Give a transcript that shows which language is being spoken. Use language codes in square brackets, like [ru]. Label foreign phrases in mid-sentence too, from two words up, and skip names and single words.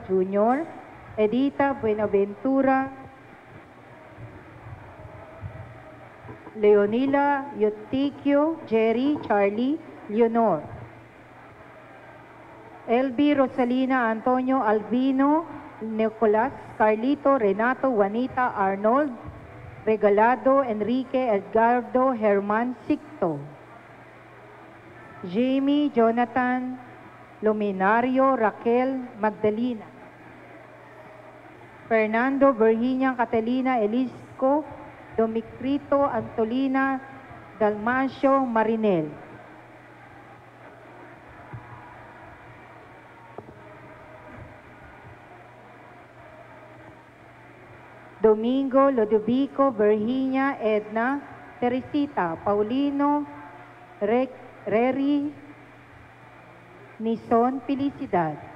[en] Jr., Edita Buenaventura, Leonila Eutikio, Jerry, Charlie, Leonor, LB Rosalina Antonio Albino, Nicolas, Carlito, Renato, Juanita, Arnold, Regalado, Enrique, Edgardo, Herman, Sicto, Jamie, Jonathan, Luminario, Raquel, Magdalena, Fernando, Virginia, Catalina, Elisco, Domicrito, Antolina, Dalmacio, Marinel. Domingo, Lodovico, Virginia, Edna, Teresita, Paulino, Reri, Nison, Felicidad.